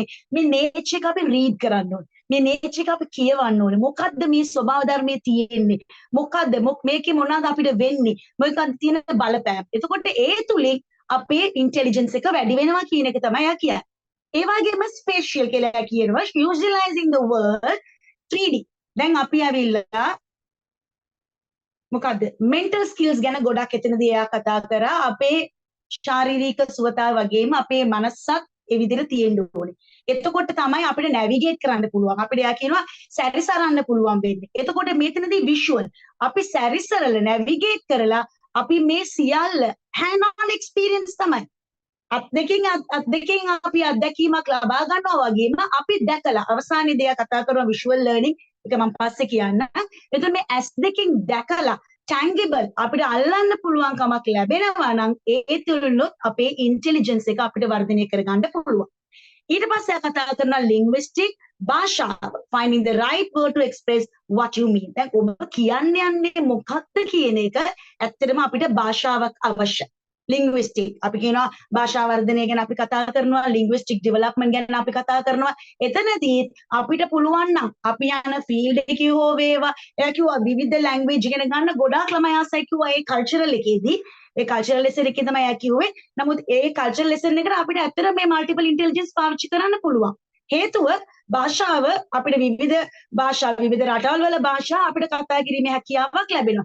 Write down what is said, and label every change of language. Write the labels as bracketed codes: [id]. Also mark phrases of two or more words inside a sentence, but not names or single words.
[si] මේ nature එක අපි read කරන්න ඕනේ. මේ nature එක අපි කියවන්න ඕනේ. මොකද්ද මේ ස්වභාව ධර්මයේ තියෙන්නේ? මොකද්ද මේකේ මොනවාද අපිට වෙන්නේ? මොකක්ද තියෙන බලපෑම්? එතකොට ඒ තුලින් අපේ intelligence එක වැඩි වෙනවා කියන එක තමයි යා කියන්නේ. ඒ වගේම spatial කියලා කියනවා [en] visualizing the world 3D. [si] දැන් අපි ඇවිල්ලා මොකද්ද [en] mental skills [si] ගැන ගොඩක් එතනදී එයා කතා කරා අපේ ශාරීරික සුවතාව වගේම අපේ මනසත් ඒ විදිහට තියෙන්න ඕනේ. එතකොට තමයි අපිට navigate කරන්න පුළුවන්. අපිට එයා කියනවා සැරිසරන්න පුළුවන් වෙන්නේ. එතකොට මෙතනදී visual අපි සැරිසරලා navigate කරලා අපි මේ සියල්ල [en] hand on experience [si] තමයි. අත් දෙකෙන් අපි අත්දැකීමක් ලබා ගන්නවා වගේම අපි දැකලා අවසානයේදී එයා කතා කරන visual learning එක මම පස්සේ කියන්න. එතකොට මේ S දෙකෙන් දැකලා tangible අපිට අල්ලන්න පුළුවන් කමක් ලැබෙනවා නම් ඒ තුලිනුත් අපේ intelligence එක අපිට වර්ධනය කරගන්න පුළුවන්. ඊට පස්සේ කතා කරන [en] linguistic භාෂාව finding the right word to express what you mean. [si] දැන් ඔබ කියන්නේ මොකක්ද කියන එක ඇත්තටම අපිට භාෂාවක් අවශ්‍යයි. linguistic අපි කියනවා භාෂා වර්ධනය ගැන අපි කතා කරනවා [en] linguistic development [si] ගැන අපි කතා කරනවා එතනදී අපිට පුළුවන් නම් අපි යන field එකේ හෝ වේවා එයා කිව්වා විවිධ language ඉගෙන ගන්න ගොඩාක් ළමයි ආසයි කිව්වා ඒ cultural එකේදී ඒ [en] cultural lesson [si] එකේ තමයි එයා කිව්වේ නමුත් ඒ [en] cultural lesson [si] එකට අපිට ඇත්තට මේ [en] multiple intelligence [si] පාවිච්චි කරන්න පුළුවන් හේතුව භාෂාව අපිට විවිධ භාෂා විවිධ රටවල් වල භාෂා අපිට කතා කිරීමේ හැකියාවක් ලැබෙනවා.